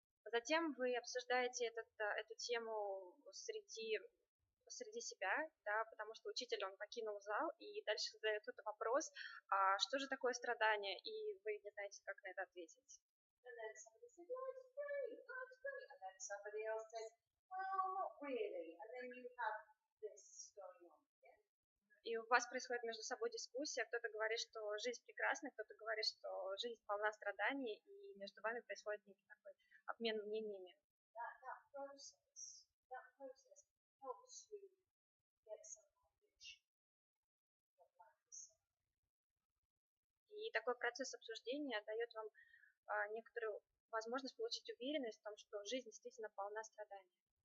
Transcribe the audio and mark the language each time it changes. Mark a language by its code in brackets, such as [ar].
[ru] Затем вы обсуждаете эту тему среди себя, да, потому что учитель, он покинул зал, и дальше задает кто-то вопрос, а что же такое страдание, и вы не знаете, как на это ответить. [en] And then somebody says, life's great. And then somebody else says, well, not really. And then you have this going on. Yeah? [ru] И у вас происходит между собой дискуссия, кто-то говорит, что жизнь прекрасна, кто-то говорит, что жизнь полна страданий, и между вами происходит некий такой обмен мнениями. [en] That process helps you get some conviction of life is. [ru] И такой процесс обсуждения дает вам некоторую возможность получить уверенность в том, что жизнь действительно полна страданий.